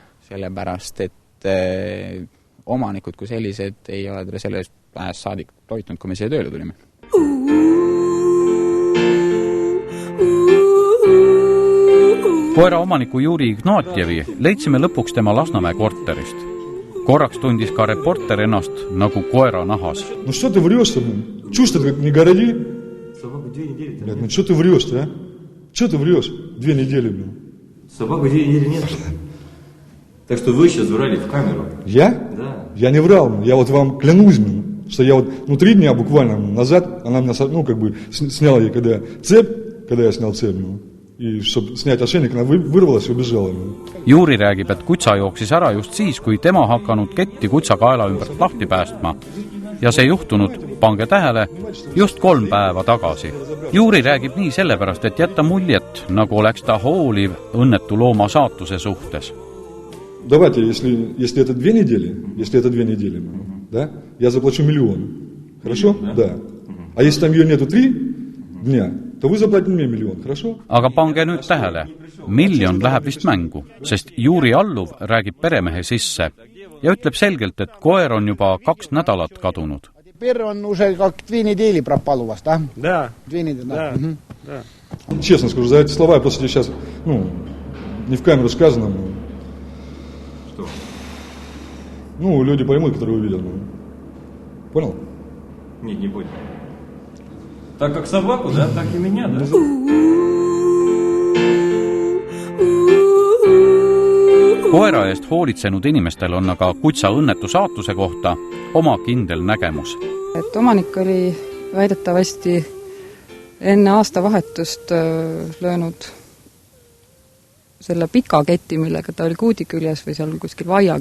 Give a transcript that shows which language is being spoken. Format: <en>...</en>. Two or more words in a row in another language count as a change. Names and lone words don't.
<et>Sellepärast, et omanikud kui sellised ei ole teda sellest ajast saadik toitnud, kui me siia tööle tulime. Koera omaniku Juri Ignatjevi leidsime lõpuks tema Lasnamäe korterist. Korraks tundis ka reporter ennast nagu koera nahas.</et> <ru>No что ты врешь-то? Чушь ты не городи? Собаку 2 недели. Блядь, ну что ты врешь-то, а? Что ты врешь? 2 недели, блин. Собаку 2 недели нет. Так что вы сейчас врали в камеру. Я? Да. Я не врал, я вот вам клянусь, что я вот 3 дня буквально назад, она меня, сняла ей, когда я снял цепь, и чтобы снять ошейник, она вырвалась и убежала.</ru> <et>Juri räägib, et kutsa jooksis ära just siis, kui tema hakanud ketti kutsa kaela ümbert lahti päästma. Ja see juhtunud, pange tähele, just 3 päeva tagasi. Juri räägib nii sellepärast, et jätta muljet, nagu oleks ta hooliv õnnetu looma saatuse suhtes.</et> <ru>Давайте, если это 2 недели, да, я заплачу 1 000 000. Хорошо? Да. А если там ее нету 3 дня, то вы заплатите мне 1 000 000. Хорошо?</ru> <et>Aga pange nüüd tähele. 1 000 000 läheb vist mängu, sest Juri alluv räägib peremehe sisse ja ütleb selgelt, et koer on juba 2 nädalat kadunud.</et> <ru>Теперь он уже как 2 недели пропал у вас, да? Да. 2 недели, да. Честно скажу, за эти слова я просто сейчас, не в камеру сказано, Ну, люди поймут, которые увидят. Понял? Нет, не понял. Так как собаку, да? Так и меня, да?</ru> <et>Koera eest hoolitsenud inimestel on aga kutsa õnnetu saatuse kohta oma kindel nägemus. Et omanik oli väidetavasti enne aastavahetust löönud selle pika keti, millega ta oli kuudi küljes või seal kuskil vaia</et>